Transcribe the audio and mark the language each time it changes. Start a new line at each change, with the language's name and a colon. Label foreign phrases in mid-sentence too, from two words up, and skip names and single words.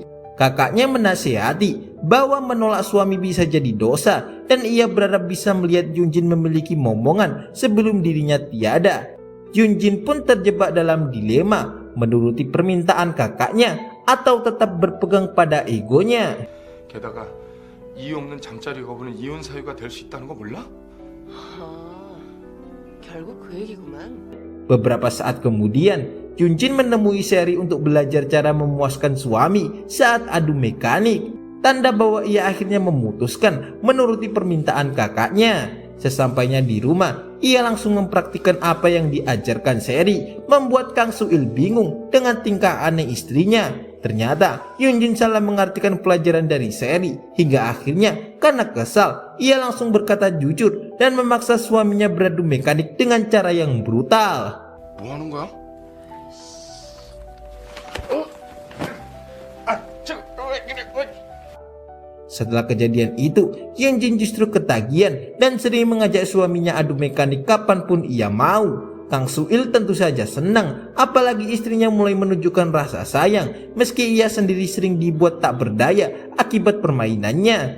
Indonesian: Kakaknya menasihati bahwa menolak suami bisa jadi dosa dan ia berharap bisa melihat Yunjin memiliki momongan sebelum dirinya tiada. Yunjin pun terjebak dalam dilema, menuruti permintaan kakaknya atau tetap berpegang pada egonya.
Korean: 게다가 이유 없는 잠자리 거부는 이혼 사유가 될 수 있다는 거 몰라? 아, 결국 그 얘기구만.
Indonesian: Beberapa saat kemudian, Yunjin menemui Seri untuk belajar cara memuaskan suami saat adu mekanik. Tanda bahwa ia akhirnya memutuskan menuruti permintaan kakaknya. Sesampainya di rumah, ia langsung mempraktikkan apa yang diajarkan Seri, membuat Kang Suil bingung dengan tingkah aneh istrinya. Ternyata Yunjin salah mengartikan pelajaran dari Seri, hingga akhirnya karena kesal, ia langsung berkata jujur dan memaksa suaminya beradu mekanik dengan cara yang brutal.
Korean: 뭐 하는 거야?
Indonesian: Setelah kejadian itu, Yunjin justru ketagihan dan sering mengajak suaminya adu mekanik kapanpun ia mau. Kang Suil tentu saja senang, apalagi istrinya mulai menunjukkan rasa sayang, meski ia sendiri sering dibuat tak berdaya akibat permainannya.